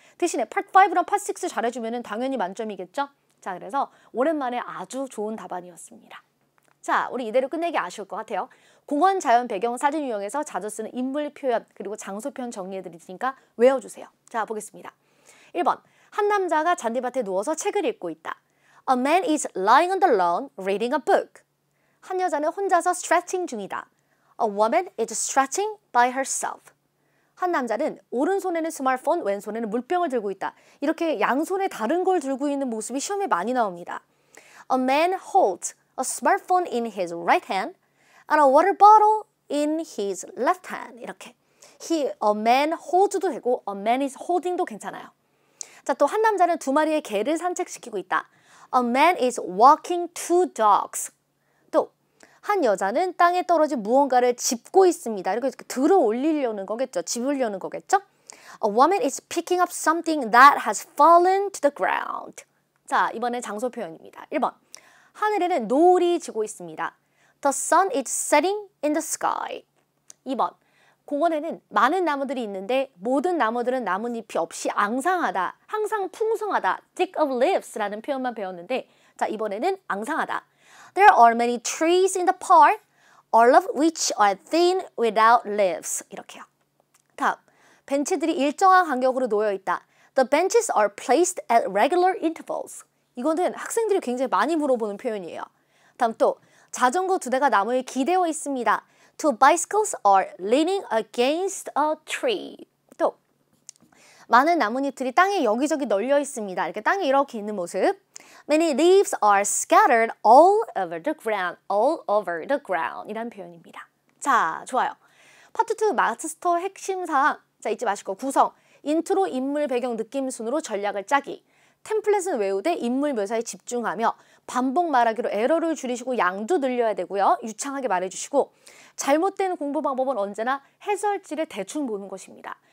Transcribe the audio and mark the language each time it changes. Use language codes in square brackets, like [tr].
[ko] 대신에 Part 5랑 Part 6 잘해주면 당연히 만점이겠죠? 자, 그래서 오랜만에 아주 좋은 답안이었습니다. 자, 우리 이대로 끝내기 아쉬울 것 같아요. 공원, 자연, 배경, 사진 유형에서 자주 쓰는 인물 표현 그리고 장소 표현 정리해드리니까 외워주세요. 자, 보겠습니다. 1번, 한 남자가 잔디밭에 누워서 책을 읽고 있다. [en] A man is lying on the lawn reading a book. [ko] 한 여자는 혼자서 stretching 중이다. [en] A woman is stretching by herself. [ko] 한 남자는 오른손에는 스마트폰, 왼손에는 물병을 들고 있다. 이렇게 양손에 다른 걸 들고 있는 모습이 시험에 많이 나옵니다. [en] A man holds a smartphone in his right hand and a water bottle in his left hand. [ko] 이렇게. [en] A man holds도 되고 a man is holding도 [ko] 괜찮아요. 자, 또 한 남자는 2마리의 개를 산책시키고 있다. [en] A man is walking 2 dogs. [ko] 또 한 여자는 땅에 떨어진 무언가를 짚고 있습니다. 이렇게 들어 올리려는 거겠죠. 집으려는 거겠죠. [en] A woman is picking up something that has fallen to the ground. [ko] 자, 이번엔 장소 표현입니다. 1번. 하늘에는 노을이 지고 있습니다. [en] The sun is setting in the sky. [ko] 2번. 공원에는 많은 나무들이 있는데 모든 나무들은 나뭇잎이 없이 앙상하다. 항상 풍성하다. [en] thick of leaves [ko] 라는 표현만 배웠는데 자, 이번에는 앙상하다. [en] There are many trees in the park, all of which are thin without leaves. [ko] 이렇게요. 다음, 벤치들이 일정한 간격으로 놓여 있다. [en] The benches are placed at regular intervals. [ko] 이거는 학생들이 굉장히 많이 물어보는 표현이에요. 다음 또, 자전거 2대가 나무에 기대어 있습니다. [en] Two bicycles are leaning against a tree. [ko] 또, 많은 나뭇잎들이 땅에 여기저기 널려 있습니다. 이렇게 땅에 이렇게 있는 모습. [en] Many leaves are scattered all over the ground. All over the ground [ko] 이란 표현입니다. 자, 좋아요. 파트 2 마스터 핵심 사항. 자, 잊지 마시고 구성, 인트로, 인물, 배경, 느낌 순으로 전략을 짜기. 템플릿은 외우되 인물 묘사에 집중하며 반복 말하기로 에러를 줄이시고 양도 늘려야 되고요. 유창하게 말해주시고 잘못된 공부 방법은 언제나 해설지를 대충 보는 것입니다.